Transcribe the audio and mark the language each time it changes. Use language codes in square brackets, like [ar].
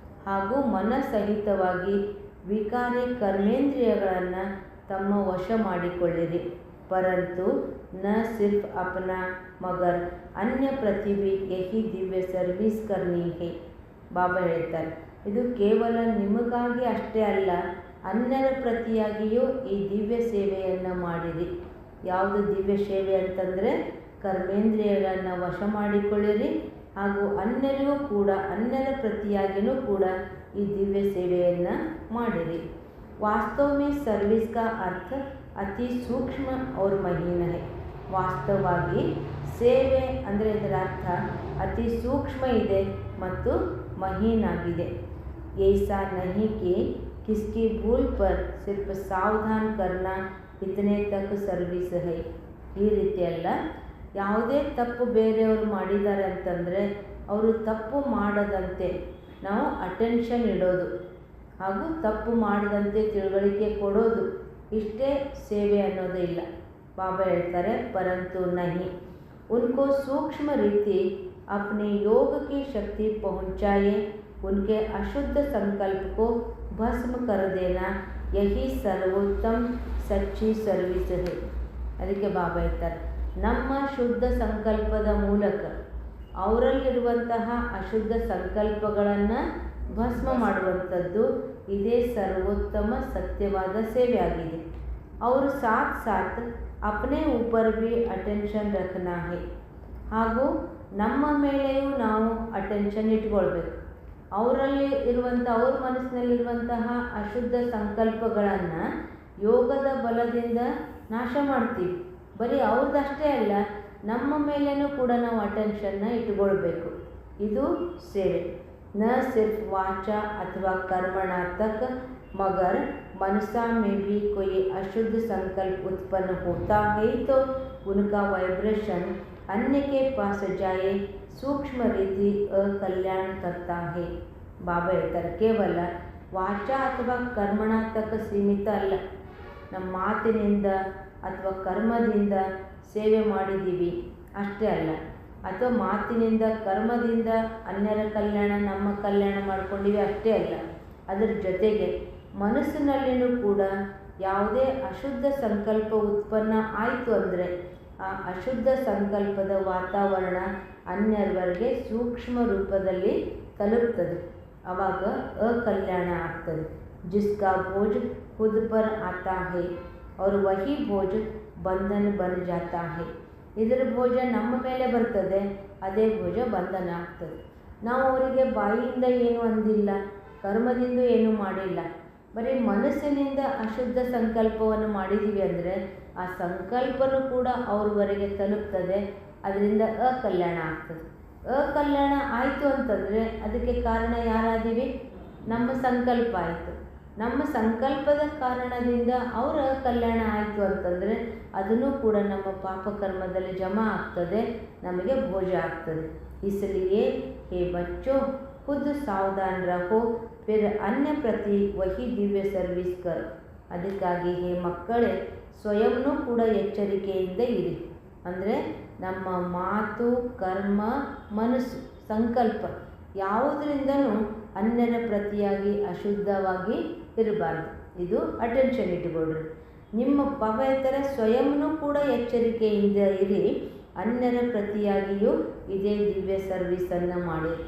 [kn] ಹಾಗೂ ಮನಸಹಿತವಾಗಿ ವಿಕಾರಿ ಕರ್ಮೇಂದ್ರಿಯಗಳನ್ನು ತಮ್ಮ ವಶ ಮಾಡಿಕೊಳ್ಳಿರಿ. [hi] परंतु न सिर्फ अपना मगर अन्य प्रति भी यही दिव्य सर्विस करनी है. [kn] ಬಾಬಾ ಹೇಳ್ತಾರೆ, ಇದು ಕೇವಲ ನಿಮಗಾಗಿ ಅಷ್ಟೇ ಅಲ್ಲ, ಅನ್ಯರ ಪ್ರತಿಯಾಗಿಯೂ ಈ ದಿವ್ಯ ಸೇವೆಯನ್ನು ಮಾಡಿರಿ. ಯಾವುದು ದಿವ್ಯ ಸೇವೆ ಅಂತಂದರೆ ಕರ್ಮೇಂದ್ರಿಯಗಳನ್ನು ವಶ ಮಾಡಿಕೊಳ್ಳಿರಿ ಹಾಗೂ ಅನ್ಯರಿಗೂ ಕೂಡ ಅನ್ಯರ ಪ್ರತಿಯಾಗಿಯೂ ಕೂಡ ಈ ದಿವ್ಯ ಸೇವೆಯನ್ನು ಮಾಡಿರಿ. [hi] वास्तव में सर्विस का अर्थ अति सूक्ष्म और महीन है. [kn] ವಾಸ್ತವವಾಗಿ ಸೇವೆ ಅಂದರೆ ಇದರ ಅರ್ಥ ಅತಿ ಸೂಕ್ಷ್ಮ ಇದೆ ಮತ್ತು ಮಹೀನಾಗಿದೆ. [hi] ऐसा नहीं कि किसकी भूल पर सिर्फ सावधान करना इतने तक सर्विस है. [kn] ಈ ರೀತಿ ಅಲ್ಲ, ಯಾವುದೇ ತಪ್ಪು ಬೇರೆಯವರು ಮಾಡಿದ್ದಾರೆ ಅಂತಂದರೆ ಅವರು ತಪ್ಪು ಮಾಡದಂತೆ ನಾವು ಅಟೆನ್ಷನ್ ಇಡೋದು ಹಾಗೂ ತಪ್ಪು ಮಾಡದಂತೆ ತಿಳುವಳಿಕೆ ಕೊಡೋದು, ಇಷ್ಟೇ ಸೇವೆ ಅನ್ನೋದು ಇಲ್ಲ. ಬಾಬಾ ಹೇಳ್ತಾರೆ, [hi] ಪರಂತು ನಹಿ उनको सूक्ष्म रीति अपने योग की शक्ति पहुँचाए, उनके अशुद्ध संकल्प को भस्म कर देना, यही सर्वोत्तम सच्ची सर्विस है. [kn] ಅದಕ್ಕೆ ಬಾಬಾ ಹೇಳ್ತಾರೆ, ನಮ್ಮ ಶುದ್ಧ ಸಂಕಲ್ಪದ ಮೂಲಕ ಅವರಲ್ಲಿರುವಂತಹ ಅಶುದ್ಧ ಸಂಕಲ್ಪಗಳನ್ನು ಭಸ್ಮ ಮಾಡುವಂಥದ್ದು ಇದೇ ಸರ್ವೋತ್ತಮ ಸತ್ಯವಾದ ಸೇವೆ ಆಗಿದೆ. [hi] और साथ साथ अपने ऊपर भी अटेंशन रखना है. [kn] ಹಾಗೂ ನಮ್ಮ ಮೇಲೆಯೂ ನಾವು ಅಟೆನ್ಷನ್ ಇಟ್ಕೊಳ್ಬೇಕು. ಅವರಲ್ಲಿ ಇರುವಂಥ ಅವ್ರ ಮನಸ್ಸಿನಲ್ಲಿರುವಂತಹ ಅಶುದ್ಧ ಸಂಕಲ್ಪಗಳನ್ನು ಯೋಗದ ಬಲದಿಂದ ನಾಶ ಮಾಡ್ತೀವಿ. ಬರೀ ಅವ್ರದ್ದಷ್ಟೇ ಅಲ್ಲ, ನಮ್ಮ ಮೇಲೇನೂ ಕೂಡ ನಾವು ಅಟೆನ್ಷನ್ನ ಇಟ್ಕೊಳ್ಬೇಕು. ಇದು ಸೇವೆ. [hi] न सिर्फ वाचा अथवा कर्मणा तक, मगर मनसा में भी कोई अशुद्ध संकल्प उत्पन्न होता है तो उनका वाइब्रेशन अन्य के पास जाए, सूक्ष्म रीति अकल्याण करता है. [kn] ಬಾಬಾ ಹೇಳ್ತಾರೆ, ಕೇವಲ ವಾಚಾ ಅಥವಾ ಕರ್ಮಣ ತಕ್ಕ ಸೀಮಿತ ಅಲ್ಲ. ನಮ್ಮ ಮಾತಿನಿಂದ ಅಥವಾ ಕರ್ಮದಿಂದ ಸೇವೆ ಮಾಡಿದ್ದೀವಿ ಅಷ್ಟೇ ಅಲ್ಲ, ಅಥವಾ ಮಾತಿನಿಂದ ಕರ್ಮದಿಂದ ಅನ್ಯರ ಕಲ್ಯಾಣ ನಮ್ಮ ಕಲ್ಯಾಣ ಮಾಡ್ಕೊಂಡಿವಿ ಅಷ್ಟೇ ಅಲ್ಲ. ಅದರ ಜೊತೆಗೆ ಮನಸ್ಸಿನಲ್ಲಿಯೂ ಕೂಡ ಯಾವುದೇ ಅಶುದ್ಧ ಸಂಕಲ್ಪ ಉತ್ಪನ್ನ ಆಯಿತು ಅಂದರೆ ಆ ಅಶುದ್ಧ ಸಂಕಲ್ಪದ ವಾತಾವರಣ ಅನ್ಯರವರೆಗೆ ಸೂಕ್ಷ್ಮ ರೂಪದಲ್ಲಿ ತಲುಪ್ತದೆ. ಆವಾಗ ಅಕಲ್ಯಾಣ ಆಗ್ತದೆ. [hi] ಜಿಸ್ಕಾ ಭೋಜ್ ಖುದ್ ಪರ್ ಆತಾ ಹೈ और वही भोज बंधन बन जाता है. [kn] ಇದರ ಭೋಜ ನಮ್ಮ ಮೇಲೆ ಬರ್ತದೆ, ಅದೇ ಭೋಜ ಬಂಧನ ಆಗ್ತದೆ. ನಾವು ಅವರಿಗೆ ಬಾಯಿಯಿಂದ ಏನೂ ಅಂದಿಲ್ಲ, ಕರ್ಮದಿಂದ ಏನೂ ಮಾಡಿಲ್ಲ, ಬರೀ ಮನಸ್ಸಿನಿಂದ ಅಶುದ್ಧ ಸಂಕಲ್ಪವನ್ನು ಮಾಡಿದ್ದೀವಿ ಅಂದರೆ ಆ ಸಂಕಲ್ಪನೂ ಕೂಡ ಅವ್ರವರೆಗೆ ತಲುಪ್ತದೆ. ಅದರಿಂದ ಅಕಲ್ಯಾಣ ಆಗ್ತದೆ. ಅಕಲ್ಯಾಣ ಆಯಿತು ಅಂತಂದರೆ ಅದಕ್ಕೆ ಕಾರಣ ಯಾರಾದೀವಿ? ನಮ್ಮ ಸಂಕಲ್ಪ ಆಯಿತು. ನಮ್ಮ ಸಂಕಲ್ಪದ ಕಾರಣದಿಂದ ಅವರ ಕಲ್ಯಾಣ ಆಯಿತು ಅಂತಂದರೆ ಅದನ್ನು ಕೂಡ ನಮ್ಮ ಪಾಪಕರ್ಮದಲ್ಲಿ ಜಮಾ ಆಗ್ತದೆ, ನಮಗೆ ಭೋಜ ಆಗ್ತದೆ. [hi] इसलिए हे बच्चों, खुद सावधान रहो, फिर अन्य प्रति वही दिव्य सर्विस कर. [kn] ಅದಕ್ಕಾಗಿ ಹೇ ಮಕ್ಕಳೇ, ಸ್ವಯಂನೂ ಕೂಡ ಎಚ್ಚರಿಕೆಯಿಂದ ಇರಿ. ಅಂದರೆ ನಮ್ಮ ಮಾತು, ಕರ್ಮ, ಮನಸ್ಸು, ಸಂಕಲ್ಪ ಯಾವುದರಿಂದನೂ ಅನ್ಯರ ಪ್ರತಿಯಾಗಿ ಅಶುದ್ಧವಾಗಿ ಇರಬಾರ್ದು. ಇದು ಅಟೆನ್ಷನ್ ಇಟ್ಟುಕೊಳ್ರಿ. ನಿಮ್ಮ ಪವಿತ್ರ ಸ್ವಯಂನೂ ಕೂಡ ಎಚ್ಚರಿಕೆಯಿಂದ ಇರಿ, ಅನ್ಯರ ಪ್ರತಿಯಾಗಿಯೂ ಇದೇ ದಿವ್ಯ ಸರ್ವಿಸನ್ನು ಮಾಡಿ.